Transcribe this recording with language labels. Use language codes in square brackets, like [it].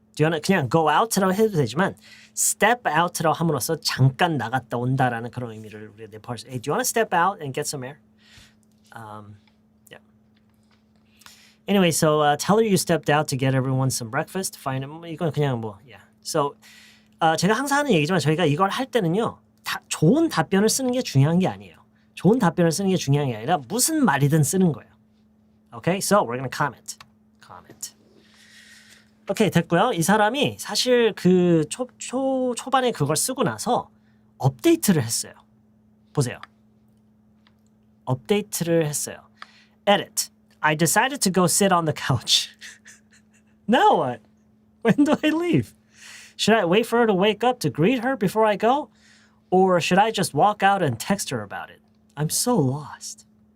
[en] Do you want to [ko] 그냥 [en] go out [ko] 라고 해도 되지만 [en] step out [ko] 라고 함으로써 잠깐 나갔다 온다라는 그런 의미를 우리가 내포할 수. [en] Hey, do you want to step out and get some air? Yeah. Anyway, so tell her you stepped out to get everyone some breakfast. [ko] Find 이건 그냥 뭐 yeah. So 제가 항상 하는 얘기지만 저희가 이걸 할 때는요. 좋은 답변을 쓰는 게 중요한 게 아니에요. 좋은 답변을 쓰는 게 중요한 게 아니라 무슨 말이든 쓰는 거예요. [en] Okay, so we're gonna comment. [ko] 오케이, 됐고요. 이 사람이 사실 그 초반에 그걸 쓰고 나서 업데이트를 했어요. 보세요. 업데이트를 했어요. Edit. [en] I decided to go sit on the couch. Now what? When do I leave? Should I wait for her to wake up to greet her before I go? Or should I just walk out and text her about it? I'm so lost.